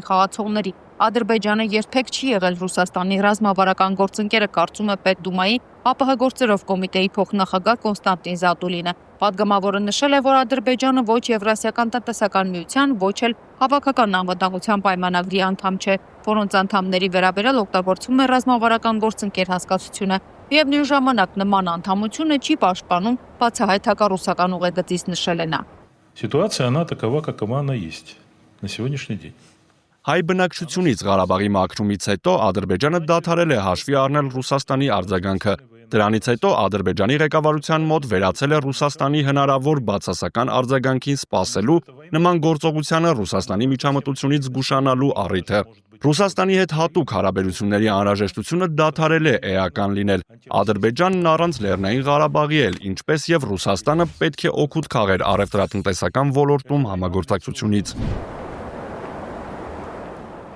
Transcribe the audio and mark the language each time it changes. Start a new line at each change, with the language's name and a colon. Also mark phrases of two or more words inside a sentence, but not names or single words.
Armenian: խաղացողների։ Ադրբեջանը երբեք չի եղել Ռուսաստանի ռազմավարական գործընկերը, կարծում է Պետդումայի ԱՊՀ գործերով կոմիտեի փոխնախագահ Կոնստանտին Զատուլինը։ Պատգամավորը նշել է, որ Ադրբեջանը ոչ Եվրասիական տնտեսական միության, ոչ էլ Հավաքական անվտանգության պայմանագրի անդամ չէ, որոնց անդամների վերաբերյալ օգտագործվում է ռազմավարական գործընկեր հասկացությունը։ Միևնույն ժամանակ նման անդամությունը չի պաշտպանում բացահայտ հակառուսական ուղեգծից, նշել է նա։
Russian: Ситуация она такова, какова она есть на сегодняшний день.
Armenian: Հայ բնակչությունից Ղարաբաղի մաքրումից հետո Ադրբեջանը դադարել է հաշվի առնել Ռուսաստանի արձագանքը։ Դրանից հետո Ադրբեջանի ղեկավարության մոտ վերացել է Ռուսաստանի հնարավոր բացասական արձագանքին սպասելու, նման գործողությանը Ռուսաստանի միջամտությունից զգուշանալու առիթը։ Ռուսաստանի հետ հատուկ հարաբերությունների անհրաժեշտությունը դադարել է էական լինել։ Ադրբեջանն առանց Լեռնային Ղարաբաղի էլ, ինչպես եւ Ռուսաստանը, պետք է օգուտ քաղեր առևտրատնտեսական ոլորտում համագործակցությունից։